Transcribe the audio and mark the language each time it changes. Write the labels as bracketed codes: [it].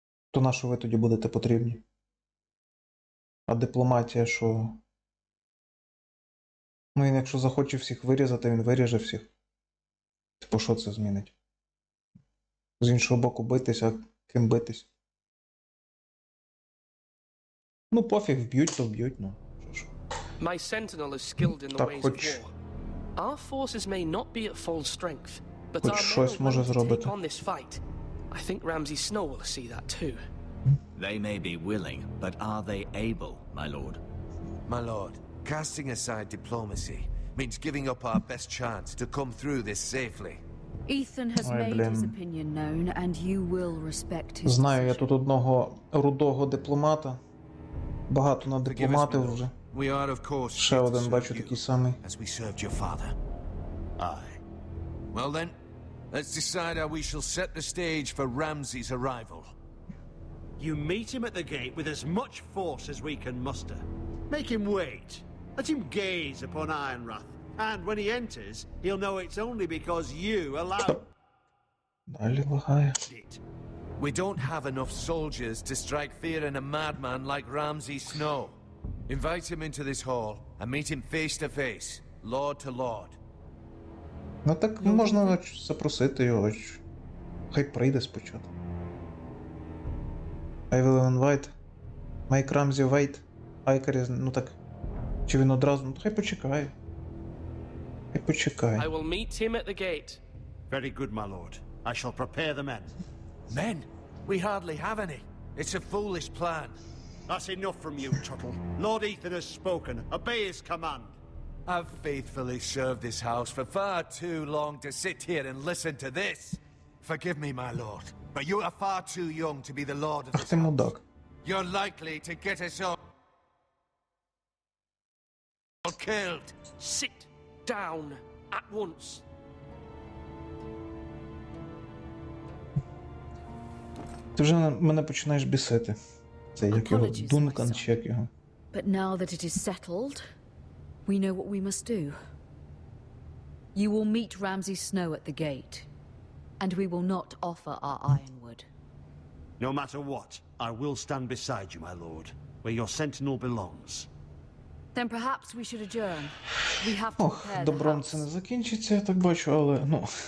[uk] То на що ви тоді будете потрібні? А дипломатія, що? Ну, він якщо захоче всіх вирізати, він виріже всіх. Типу, що це змінить? З іншого боку битись, а ким битись? Ну, пофіг, вб'ють, то вб'ють, ну. [en] My sentinel is skilled in the ways of war. Our forces may not be at full strength, but our men are willing to take on this fight. I think Ramsay Snow will see that too. They may be willing, but are they able, my lord? My lord, casting aside diplomacy means giving up our best chance to come through this safely. Ethan has made his opinion known, and you will respect his [uk] Знаю я тут одного рудого дипломата. Багато на дипломатів вже. Ще один бачу такий самий. [en] As we served your father. Aye. Well then, let's decide how we shall set the stage for Ramsay's arrival. You meet him at the gate with as much force as we can muster. Make him wait. Let him gaze upon Ironrath. And when he enters, he'll know it's only because you allowed [uk] Далі лагає. [en] it. We don't have enough soldiers to strike fear in a madman like Ramsay Snow. Invite him into this hall and meet him face to face, lord to lord. [uk] Ну так можна запросити його. Хай прийде спочатку. [en] I will invite. Make Ramsay wait. [uk] Айкарі, ну так. Чи він одразу? Ну хай почекає. Хай почекає. [en] I will meet him at the gate. Very good, my lord. I shall prepare the men. Men? We hardly have any. It's a foolish plan. That's enough from you, Tuttle. Lord Ethan has spoken. Obey his command. I've faithfully served this house for far too long to sit here and listen to this. Forgive me, my lord, but you are far too young to be the lord of this house. You're likely to get us all killed. Sit down at once. [uk] Ти вже мене починаєш бісити. Це як його Дункан, чи як його. [en] But now that it is settled, we know what we must do. You will meet Ramsay Snow at the gate, and we will not offer our ironwood. No matter what, I will stand beside you, my lord, where your sentinel belongs. Then perhaps we should adjourn. We have to prepare the [uk] Добром [en] house. [uk] це не закінчиться, я так бачу, але, ну...